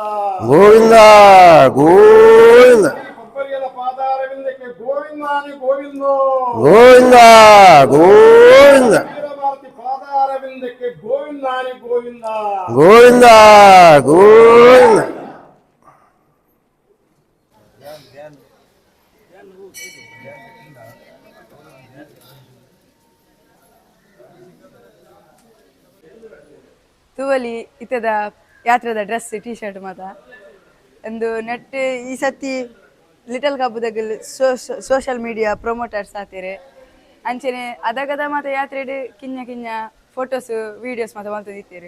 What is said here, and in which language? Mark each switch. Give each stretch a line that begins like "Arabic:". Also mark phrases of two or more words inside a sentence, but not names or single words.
Kannada: ಗೋವಿಂದ ಗೋವಿಂದ ಕೊಬ್ಬರಿಯಲ ಪಾದಾರವಿಂದಕ್ಕೆ ಗೋವಿಂದ ಹರಿ ಗೋವಿಂದ ಗೋವಿಂದ ಗೋವಿಂದ ವೀರಭಾರತಿ ಪಾದಾರವಿಂದಕ್ಕೆ ಗೋವಿಂದ ಹರಿ ಗೋವಿಂದ ಗೋವಿಂದ ಗೋವಿಂದ
Tulu: ತೂವಲಿ ಇತ್ತದ ಯಾತ್ರೆದ ಡ್ರೆಸ್ ಟಿ ಶರ್ಟ್ ಮಾತ ಒಂದು ನೆಟ್ ಈ ಸತಿ ಲಿಟಲ್ ಕಬ್ಬುದಾಗ
English: social media promoters
Tulu: ಆತೀರಿ ಅಂಚನೆ ಅದಾಗದ ಮಾತ ಯಾತ್ರೆ ಕಿಂಜ ಕಿಂಜ
English: photos videos
Tulu: ಮಾತ ಮಲ್ತೊಂದಿತ್ತೀರಿ.